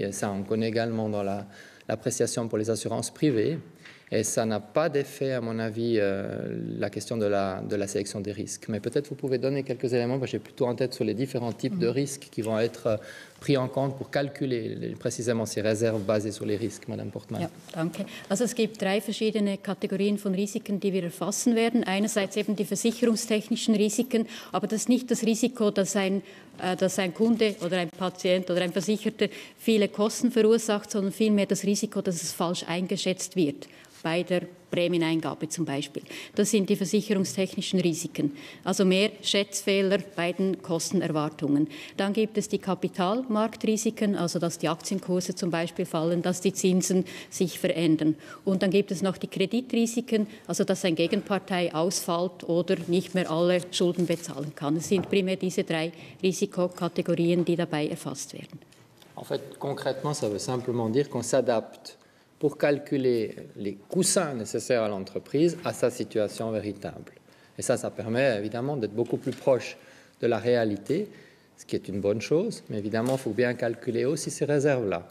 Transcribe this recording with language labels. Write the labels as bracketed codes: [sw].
[fr] Et ça, on connaît également dans l'appréciation pour les assurances privées. Et ça n'a pas d'effet, à mon avis, la question de la sélection des risques. Mais peut-être vous pouvez donner quelques éléments. J'ai plutôt en tête sur les différents types de risques qui vont être pris en compte pour calculer précisément ces réserves basées sur les risques, Madame Portman. [de] Ja, danke. Also es gibt 3 verschiedene Kategorien von Risiken, die wir erfassen werden. Einerseits eben die versicherungstechnischen Risiken, aber das ist nicht das Risiko, dass ein Kunde oder ein Patient oder ein Versicherter viele Kosten verursacht, sondern vielmehr das Risiko, dass es falsch eingeschätzt wird. Bei der Prämieneingabe zum Beispiel. Das sind die versicherungstechnischen Risiken. Also mehr Schätzfehler bei den Kostenerwartungen. Dann gibt es die Kapitalmarktrisiken, also dass die Aktienkurse zum Beispiel fallen, dass die Zinsen sich verändern. Und dann gibt es noch die Kreditrisiken, also dass eine Gegenpartei ausfällt oder nicht mehr alle Schulden bezahlen kann. Es sind primär diese 3 Risikokategorien, die dabei erfasst werden. [fr] En fait, concrètement, ça veut simplement dire qu'on s'adapte pour calculer les coussins nécessaires à l'entreprise à sa situation véritable. Et ça permet évidemment d'être beaucoup plus proche de la réalité, ce qui est une bonne chose, mais évidemment, il faut bien calculer aussi ces réserves-là.